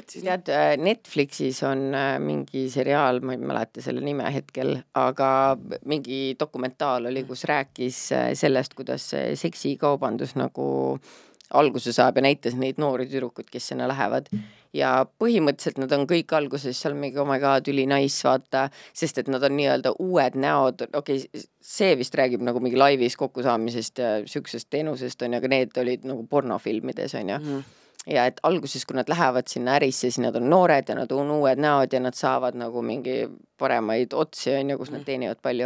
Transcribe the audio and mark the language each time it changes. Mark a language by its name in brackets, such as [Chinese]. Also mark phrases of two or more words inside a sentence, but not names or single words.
[Estonian] Tead, Netflixis on mingi seriaal, ma ei mäleta selle nime hetkel, aga mingi dokumentaal oli, kus rääkis sellest, kuidas seksikaubandus nagu alguse saab ja näitas neid noori tüdrukud, kes sinna lähevad. Ja põhimõtteliselt nad on kõik alguses seal mingi, [English] oh my god, [Estonian] üli nice, vaata, sest et nad on nii-öelda uued näod. See vist räägib nagu mingi laivis kokkusaamisest ja süksest teenusest, on, aga need olid nagu pornofilmides, on ju. Ja et alguses, kui nad lähevad sinna ärisse, siis nad on noored ja nad on uued näod ja nad saavad nagu mingi paremaid otsi, on ju, kus nad teenivad palju.